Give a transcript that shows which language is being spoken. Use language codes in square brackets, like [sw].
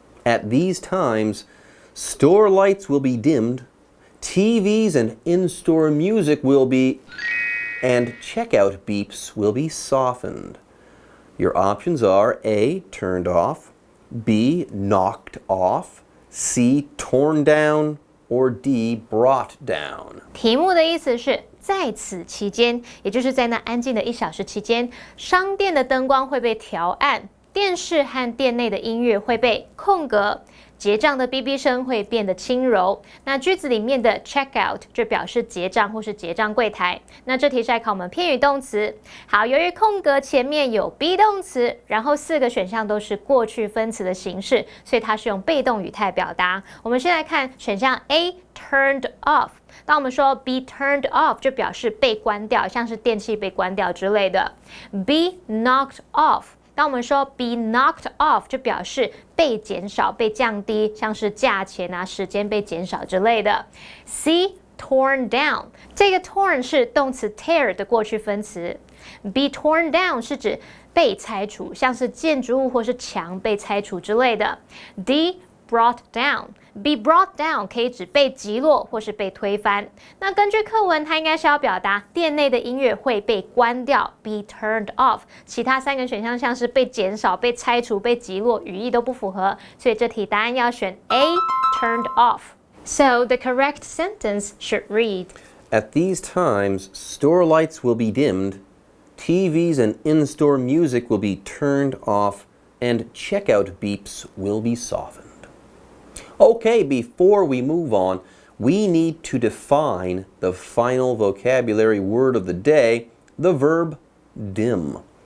[en] At these times, store lights will be dimmed, TVs and in-store music will be, and checkout beeps will be softened. Your options are A, turned off, B, knocked off, C, torn down, or D, brought down. [zh] 题目的意思是在此期间，也就是在那安静的1小时期间，商店的灯光会被调暗，电视和店内的音乐会被空格，结账的哔哔声会变得轻柔。那句子里面的 checkout 就表示结账或是结账柜台。那这题是来考我们片语动词。好，由于空格前面有 be 动词，然后4个选项都是过去分词的形式，所以它是用被动语态表达。我们先来看选项 A turned off。当我们说 be turned off 就表示被关掉，像是电器被关掉之类的。 B knocked off。当我们说 be knocked off 就表示被减少、被降低，像是价钱啊、时间被减少之类的。 C torn down， 这个 torn 是动词 tear 的过去分词。 Be torn down 是指被拆除，像是建筑物或是墙被拆除之类的。 D brought down。Be brought down 可以指被击落或是被推翻。那根据课文，它应该是要表达店内的音乐会被关掉 ，be turned off。其他3个选项像是被减少、被拆除、被击落，语义都不符合，所以这题答案要选 A turned off。 [en] So the correct sentence should read: At these times, store lights will be dimmed, TVs and in-store music will be turned off, and checkout beeps will be softened. Okay, before we move on, we need to define the final vocabulary word of the day, the verb dim.